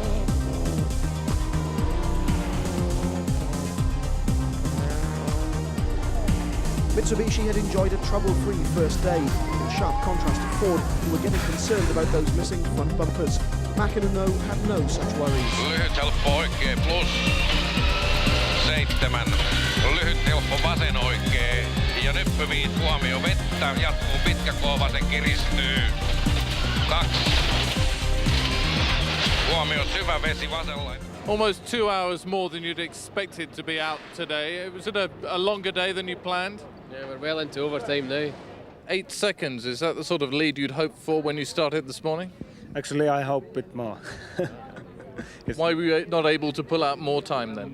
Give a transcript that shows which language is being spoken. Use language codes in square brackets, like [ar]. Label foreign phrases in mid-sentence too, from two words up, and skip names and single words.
[en] Mitsubishi had enjoyed a trouble-free first day, in sharp contrast to Ford, who were getting concerned about those missing front bumpers. Mäkinen, though, had no such worries. [fi] Lyhyt helppo oikee plus 7. Lyhyt helppo vasen oikee. Ja nyppy 5 huomio vettä. Jatkuu pitkä kova, se kiristyy. 2. Huomio syvä vesi vasella. [en] Almost 2 hours more than you'd expected to be out today. Was it a longer day than you planned? Yeah, we're well into overtime now. 8 seconds, is that the sort of lead you'd hoped for when you started this morning? Actually, I hope a bit more. Why were you not able to pull out more time then?